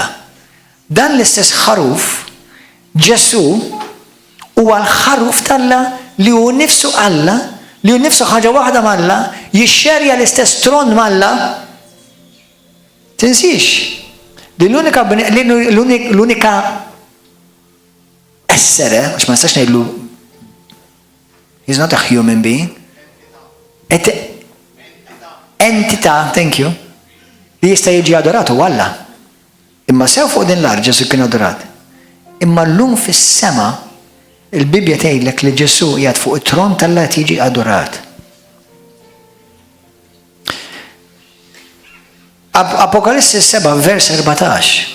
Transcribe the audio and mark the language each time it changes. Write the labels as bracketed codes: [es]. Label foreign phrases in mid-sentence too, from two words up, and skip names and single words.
[mt] Dan l-istess ħaruf Ġesu huwa l-ħaruf talla li hu nnifsu Alla, li hu nnifsu ħaġa waħda malla, jixxerja l-istess tron malla. Tinsix li l-unika essere, għax ma nistax ngħidlu [en] he's not a human being, [mt] entità, [en] thank you, [mt] li jista' jiġi adorat u Alla. Imma sew fuq din l-art Ġesu kien adorat. Imma llum fis-sema il-Bibja tgħidlek li Ġesu qiegħed fuq it-tron tal-Alla qed jiġi adorat. Apokalissi 7 vers 14.